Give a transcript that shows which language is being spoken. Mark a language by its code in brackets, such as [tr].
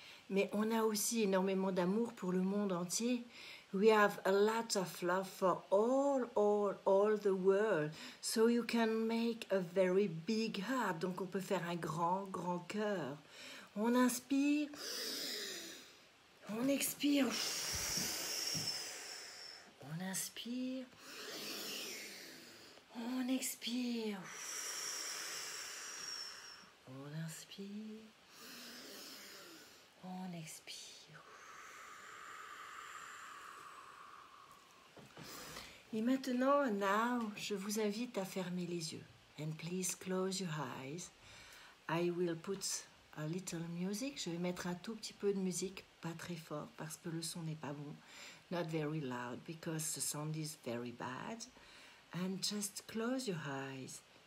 [fr] Mais on a aussi énormément d'amour pour le monde entier. [en] We have a lot of love for all the world. So you can make a very big heart. [fr] Donc on peut faire un grand cœur. On inspire. On expire. On inspire. On expire. On inspire. On expire. Et maintenant, je vous invite à fermer les yeux. [en] And please close your eyes. I will put a little music. [fr] Je vais mettre un tout petit peu de musique, pas très fort parce que le son n'est pas bon. [en] Not very loud because the sound is very bad. And just close your eyes.